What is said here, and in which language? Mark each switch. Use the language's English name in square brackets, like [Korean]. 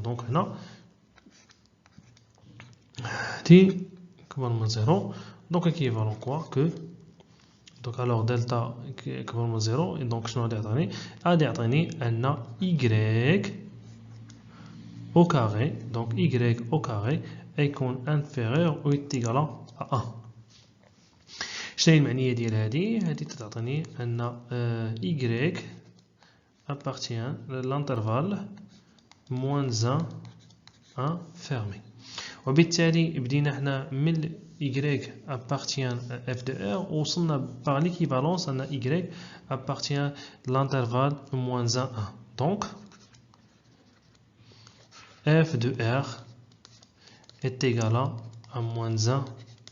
[French] Donc هنا t كبر من 0 donc équivalent quoi que donc alors delta كبر من 0 et donc شنو غادي يعطيني؟ غادي يعطيني أن y au carré donc y au carré يكون inférieur ou est égal à 1. [Arabic] شنو هي المعنية ديال هذه تعطيني أن y appartient à l'intervalle moins 1 fermé. [French] وبالتالي بدينا حنا من y appartient à f de r وصلنا par l'équivalence أن y appartient à l'intervalle moins 1 1. Donc f de r est égal à moins 1